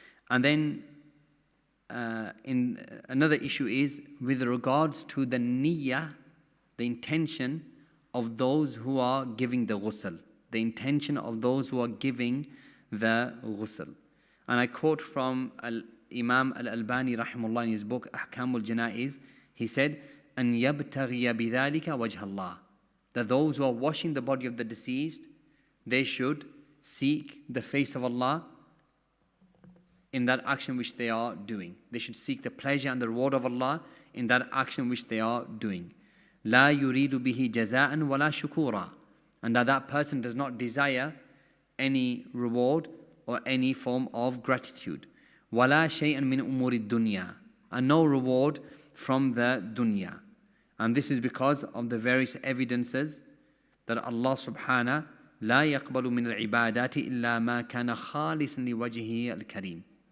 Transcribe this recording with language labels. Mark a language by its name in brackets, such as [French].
[English] And then in another issue is with regards to the niyyah, the intention of those who are giving the ghusl. The intention of those who are giving the ghusl. And I quote from Imam Al-Albani rahimahullah in his book Ahkam al-Janaiz. [Arabic] He said, أن يبتغي بذلك وجه الله. [English] That those who are washing the body of the deceased, they should seek the face of Allah in that action which they are doing. They should seek the pleasure and the reward of Allah in that action which they are doing. [Arabic] لا يريد به جزاء ولا شكورا. [English] And that person does not desire any reward or any form of gratitude. [Arabic] ولا شيئا من أمور الدنيا. [English] And no reward from the dunya. And this is because of the various evidences that Allah subhanahu [Arabic] لا يقبل من العبادات إلا ما كان خالصا لوجهه الكريم.